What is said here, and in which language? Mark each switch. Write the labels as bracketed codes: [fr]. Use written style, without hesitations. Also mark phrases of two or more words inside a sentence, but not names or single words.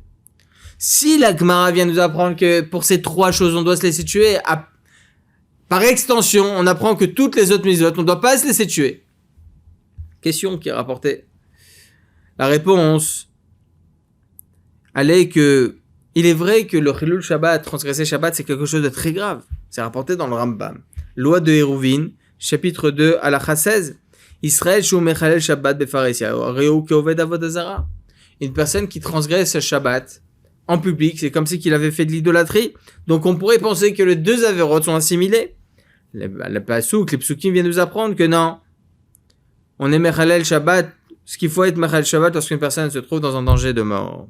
[fr] Si la Gemara vient nous apprendre que pour ces 3 choses, on doit se laisser tuer, par extension, on apprend que toutes les autres mitzvot, on ne doit pas se laisser tuer. Question qui est rapportée La réponse, elle est que il est vrai que le [he] חילול שבת, [fr] transgresser Shabbat, c'est quelque chose de très grave. C'est rapporté dans le Rambam. Loi de Hérouvin, chapitre 2, halakha 16. [he] ישראל שהוא מחלל שבת בפרהסיא, הרי הוא כעובד עבודה זרה. [fr] Une personne qui transgresse Shabbat en public, c'est comme si qu'il avait fait de l'idolâtrie. Donc on pourrait penser que les deux avérotes sont assimilés. Le pasouk, les psukim viennent nous apprendre que non. On est [he] מחלל שבת, [fr] ce qu'il faut être [he] מחלל שבת [fr] lorsqu'une personne se trouve dans un danger de mort.